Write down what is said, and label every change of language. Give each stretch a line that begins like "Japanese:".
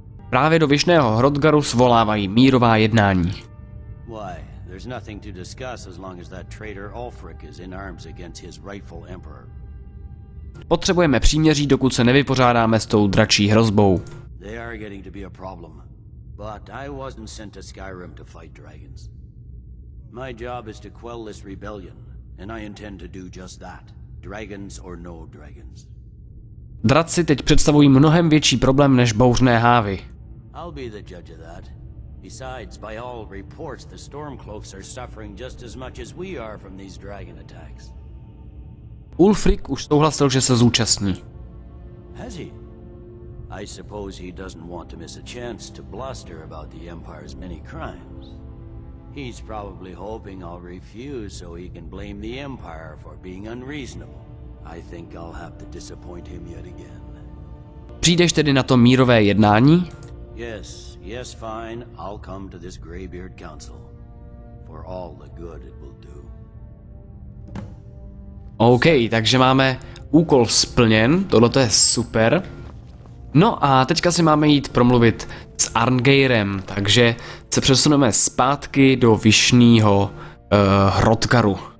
Czech: Právě do Vyšného Hrodgaru svolávají mírová jednání.
English: They're There's nothing to discuss as long as that traitor Ulfric is in arms against his rightful emperor.
Czech: Potřebujeme příměří, dokud se nevypořádáme s tou dračí hrozbou.
English: They are getting to be a problem. But I wasn't sent to Skyrim to fight dragons. My job is to quell this rebellion, and I intend to do just that. Dragons or no dragons.
Czech: Draci teď představují mnohem větší problém než bouřné hávy.
English: I'll be the judge of that. Besides, by all reports, the Stormcloaks are suffering just as much as we are from these dragon attacks.
Czech: Ulfric už souhlasil, že se zúčastní.
English: Has he? I suppose he doesn't want to miss a chance to bluster about the Empire's many crimes. He's probably hoping I'll refuse so he can blame the Empire for being unreasonable. I think I'll have to disappoint him yet again.
Czech: Přijdeš tedy na to mírové jednání?
English: Yes, fine. I'll come to this Greybeard Council. For all the good it will do.
Czech: OK, takže máme úkol splněn, tohle je super. No a teďka si máme jít promluvit s Arngeirem, takže se přesuneme zpátky do Vyšného Hrothgaru.